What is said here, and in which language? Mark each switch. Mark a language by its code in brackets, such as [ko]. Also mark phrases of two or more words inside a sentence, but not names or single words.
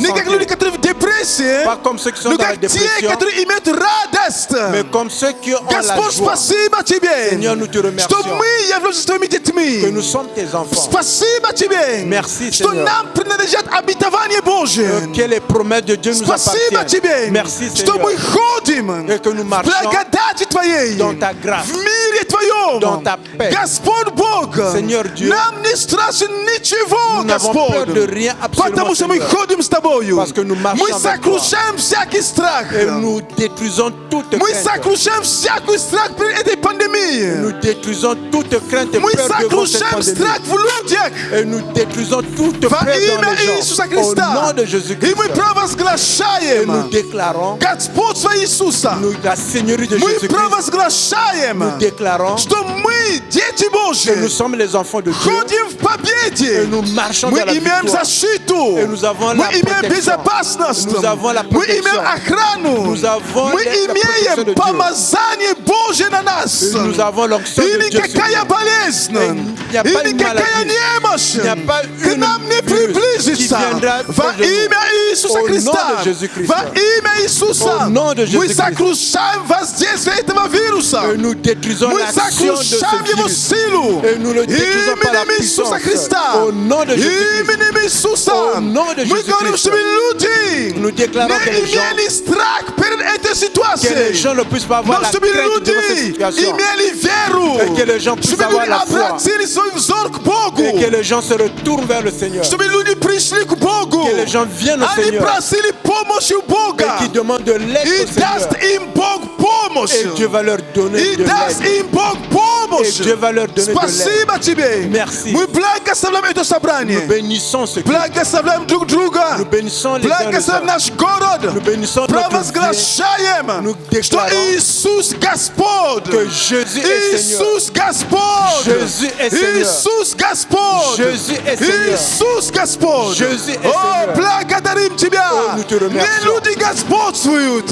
[ru] Не как люди, [fr] santé. [ru] которые в депрессии, [fr] Pas comme ceux qui sont [ru] но [fr] dans la [ru] как те, [fr] dépression, [ru] которые имеют радость. [fr] mais comme ceux qui ont la [ru] Господь, [fr] joie. [ru] спасибо Тебе, [fr] Seigneur, nous te remercions. [ru] что мы являемся Твоими [fr] Que [ru] детьми. [fr] nous sommes tes enfants. [ru] Спасибо Тебе, [fr] Merci, [ru] что [fr] Seigneur. [ru] нам принадлежат обетование Божие. [fr] Que les promesses de Dieu nous [ru] Спасибо [fr] appartiennent. [ru] Тебе, [fr] Merci, [ru] что [fr] Seigneur. [ru] мы ходим [fr] Et que nous [ru] в [fr] marchons [ru] благодати Твоей, [fr] dans ta grâce, [ru] в мире Твоем. [fr] dans ta paix. [ru] Господь Бог, [fr] Seigneur Dieu, [ru] нам не страшно ничего, [fr] nous n'avons peur [ru] Господь, [fr] de rien absolument, [ru] потому что мы [fr] Seigneur. [ru] ходим с Тобою. [fr] Parce que nous marchons [ru] Мы [fr] avec [ru] сокрушаем всякий страх. [fr] Et nous détruisons toute [ru] Мы [fr] crainte. [ru] сокрушаем всякий страх перед этой пандемией. [fr] Nous détruisons toute crainte et [ru] Мы [fr] peur devant cette [ru] сокрушаем [fr] pandémie. [ru] страх в людях. [fr] Et nous détruisons toute [ru] Во [fr] peur dans [ru] имя [fr] les gens. [ru] Иисуса [fr] Au [ru] Христа. [fr] nom de [ru] И [fr] Jésus-Christ. [ru] мы [fr] Et nous [ru] провозглашаем [fr] déclarons [ru] Господство Иисуса. [fr] la Seigneurie de [ru] Мы [fr] Jésus-Christ. [ru] провозглашаем, [fr] Nous déclarons [ru] что мы дети [fr] que [ru] Божьи. [fr] nous sommes les enfants de Dieu. [ru] Ходим в [fr] Et [ru] победе. [fr] nous marchons [ru] Мы [fr] dans la [ru] имеем [fr] victoire. [ru] защиту. [fr] Et nous avons [ru] Мы [fr] la [ru] имеем [fr] protection. [ru] безопасность. [fr] Nous avons la [ru] Мы имеем [fr] protection. [ru] охрану. [fr] Nous avons [ru] Мы [fr] la protection de [ru] имеем [fr] Dieu. [ru] помазание Божье на нас. [fr] Et nous avons l'onction [ru] И [fr] de Dieu sur [ru] никакая [fr] nous. [ru] болезнь, [fr] Il n'y a pas [ru] и [fr] une [ru] никакая [fr] maladie. [ru] немощь [fr] Il n'y a pas [ru] к [fr] une [ru] нам не [fr] virus [ru] приблизится. [fr] qui viendra [ru] Во [fr] près de nous. [ru] имя Иисуса [fr] Au [ru] Христа. [fr] nom de Jésus-Christ. [ru] Во имя Иисуса. [fr] Au nom de [ru] Мы [fr] Jésus-Christ. [ru] сокрушаем воздействие этого вируса. [fr] Et nous détruisons [ru] Мы [fr] l'action de [ru] сокрушаем [fr] ce [ru] его [fr] virus. [ru] силу. [fr] Et nous le détruisons par la [ru] Именем Иисуса [fr] puissance. [ru] Христа. [fr] Au nom de Jésus-Christ. [ru] Именем Иисуса. [fr] Au nom de [ru] Мы [fr] Jésus-Christ. [ru] говорим, чтобы люди [fr] Nous déclarons que [ru] не [fr] les gens, [ru] имели страх перед этой [fr] que les [ru] ситуацией. [fr] gens ne puissent pas avoir [ru] Но [fr] la [ru] чтобы [fr] crainte devant cette [ru] люди [fr] situation. [ru] имели веру. [fr] Et que les gens puissent [ru] Чтобы [fr] avoir [ru] люди [fr] la foi. [ru] обратили свой взор к Богу. [fr] Et que les gens se retournent vers le Seigneur. [ru] Чтобы люди пришли к Богу. [fr] Que les gens viennent au [ru] Они [fr] Seigneur. [ru] просили помощи у Бога. [fr] Et qui demandent de l'aide [ru] И [fr] au Seigneur. [ru] даст им Бог помощь. [fr] Et Dieu va leur donner [ru] И [fr] de [ru] даст [fr] l'aide. [ru] им Бог помощь. [fr] Et Dieu va leur donner de l'aide. [ru] Спасибо тебе. [fr] Merci. [ru] Мы благословляем это [fr] Nous [ru] собрание. [fr] bénissons ce qui. [ru] Благословляем друг друга. [fr] Nous bénissons les uns les [ru] Благословляем [fr] autres. [ru] наш город. [fr] Nous bénissons notre ville. [ru] Провозглашаем, [fr] Nous [ru] что [fr] déclarons [ru] Иисус Господь. [fr] que Jésus est Seigneur. [ru] Иисус Господь. [fr] Jésus est Seigneur. [ru] Иисус Господь. [fr] Jésus est Seigneur. [ru] Иисус Господь. [fr] Jésus est [ru] О, [fr] Seigneur. [ru] благодарим Тебя. [fr] Oh, nous te remercions. [ru] Не люди господствуют.